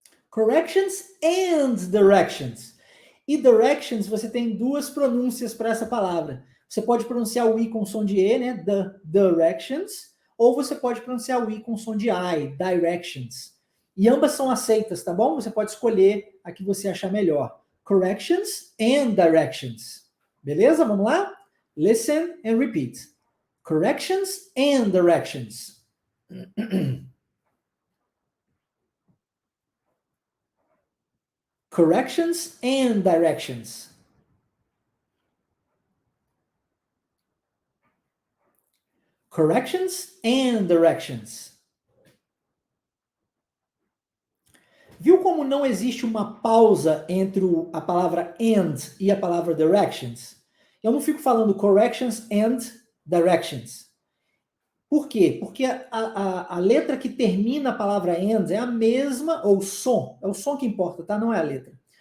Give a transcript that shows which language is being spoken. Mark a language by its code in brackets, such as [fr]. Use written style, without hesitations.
[en] Corrections and directions. [pt] E directions, você tem duas pronúncias para essa palavra. Você pode pronunciar o I com som de E, né? The directions. Ou você pode pronunciar o I com som de I, directions. E ambas são aceitas, tá bom? Você pode escolher a que você achar melhor. [en] Corrections and directions. [pt] Beleza? Vamos lá? [en] Listen and repeat. Corrections and directions. Corrections and directions. Corrections and directions. [pt] Viu como não existe uma pausa entre a palavra and e a palavra directions? Eu não fico falando [en] corrections and directions. [pt] Por quê? Porque a letra que termina a palavra and é a mesma, ou o som, é o som que importa, tá? Não é a letra.